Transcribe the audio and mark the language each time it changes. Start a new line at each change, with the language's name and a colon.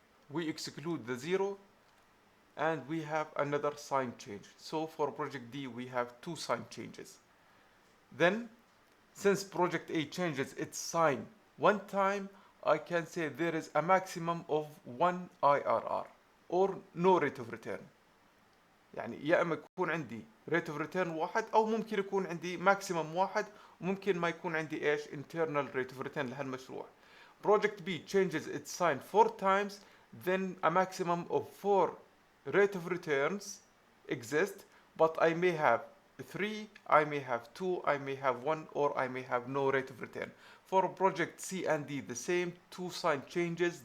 English: We exclude the 0, and we have another sign change. So for project D, we have 2 sign changes. Then, since project A changes its sign one time, I can say there is a maximum of 1 IRR or no rate of return.
Arabic: يعني يا اما يكون عندي rate of return واحد او ممكن يكون عندي maximum واحد وممكن ما يكون عندي ايش internal rate of return لهالمشروع.
English: Project B changes its sign 4 times, then a maximum of 4 rate of returns exist, but I may have 3, I may have 2, I may have 1, or I may have no rate of return. For project C and D, the same 2 sign changes.